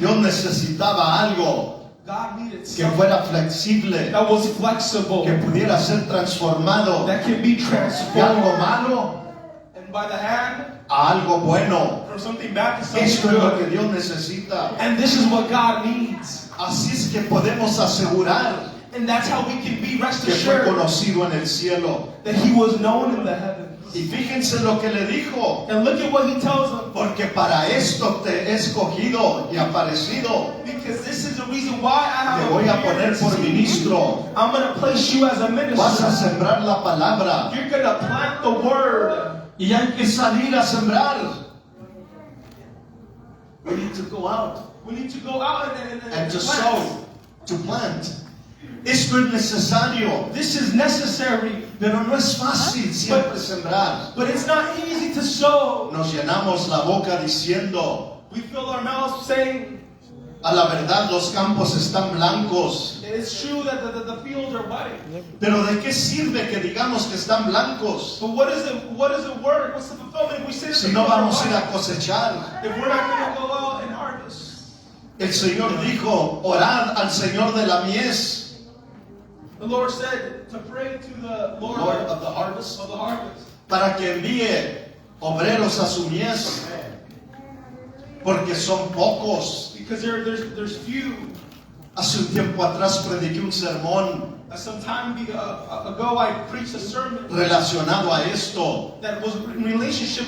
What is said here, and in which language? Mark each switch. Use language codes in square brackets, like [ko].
[es] Dios necesitaba algo [en] God needed [es] que [en] something [es] fuera flexible, [en] that was flexible, [es] que pudiera ser transformado [en] that can be [es] de algo [en] transformed. [es] malo [en] And by the hand, [es] a algo bueno. [en] from something bad to something [es] Esto es lo que [en] good. [es] Dios necesita. [en] And this is what God needs. [es] Así es que podemos asegurar [en] And that's how we can be rest [es] que fue [en] assured [es] conocido en el cielo. [en] that he was known in the heavens. [es] Y fíjense lo que le dijo, [en] And look at what he tells them. [es] porque para esto te he escogido y aparecido. [en] Because this is the reason why I [es] Te [en] have [es] voy a [en] appeared [es] poner por [en] to you. [es] ministro. [en] I'm going to place you as a [es] Vas a [en] minister. [es] sembrar la palabra. [en] You're going to plant the word. [es] Y hay que salir a sembrar. [en] We need to go out We need to go out and to plant. sow, to plant. [es] Esto es necesario, [en] This is necessary, [es] pero no es fácil siempre sembrar. [en] but it's not easy to sow. [es] Nos llenamos la boca diciendo, [en] We fill our mouths saying, [es] a la verdad los campos están blancos. [en] it's true that the fields are white. [es] Pero ¿de qué sirve que digamos que están blancos [en] But what is the word? What's the fulfillment if we say that [es] si [en] the [es] no [en] fields are [es] vamos a ir [en] white? [es] a cosechar? [en] If we're not going to go out and harvest. [es] El Señor dijo, orad al Señor de la mies, [en] The Lord said to pray to the Lord Lord of the harvest, of the harvest. [es] para que envíe obreros a su mies, porque son pocos. [en] Because there's few. [es] Hace un tiempo atrás prediqué un sermón [en] Some time ago I preached a sermon [es] relacionado a esto [en] that was in relationship